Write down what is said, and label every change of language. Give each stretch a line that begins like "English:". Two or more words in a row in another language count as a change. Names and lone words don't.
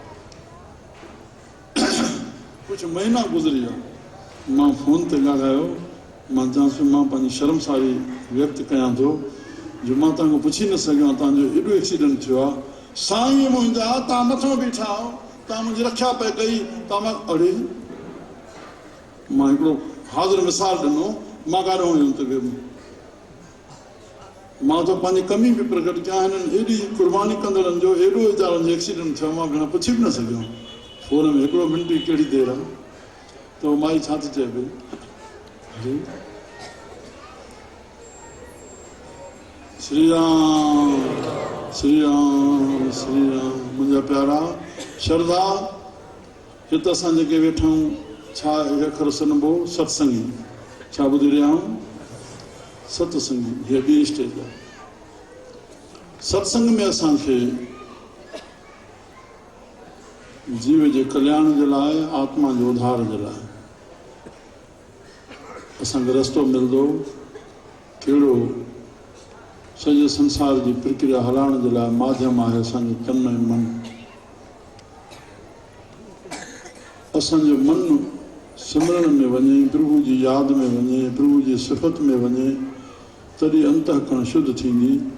Sindhi: कुझु महीना गुज़री विया मां फ़ोन ते ॻाल्हायो मां चवांसि मां पंहिंजी शर्मसारी व्यक्त कयां थो जो मां तव्हांखां पुछी न सघियां तव्हांजो एॾो एक्सीडेंट थियो आहे साईं मुंहिंजा तव्हां मथां बीठा आहियो तव्हां मुंहिंजी रक्षा पई कई तव्हां अड़े मां हिकिड़ो हाज़िर मिसाल ॾिनो मां काॾो हुयुमि त मां त पंहिंजी कमी बि प्रकट कया हिननि एॾी कुर्बानी कंदड़नि जो एॾो वीचारनि जो एक्सीडेंट थियो मां भेण पुछी बि न सघियो फोन में हिकिड़ो मिंट ई कहिड़ी देरि आहे त उहो माई छा थी चए पई श्री राम श्री राम श्री राम मुंहिंजा प्यारा श्रद्धा हिते असां जेके वेठा आहियूं छा अखर सुनबो सत्संगी छा ॿुधी रहिया आहियूं सत्संगी हीअ ॿी स्टेज आहे सत्संग में असांखे जीव जे कल्याण जे लाइ आत्मा जो उधार जे लाइ असांखे रस्तो मिलंदो कहिड़ो सॼे संसार जी प्रक्रिया हलाइण जे लाइ माध्यम आहे असांजो तन ऐं मन असांजो मन सिमरण में वञे प्रभु जी यादि में वञे प्रभु जी सिफ़त में वञे तॾहिं अंतःकरण शुद्ध थींदी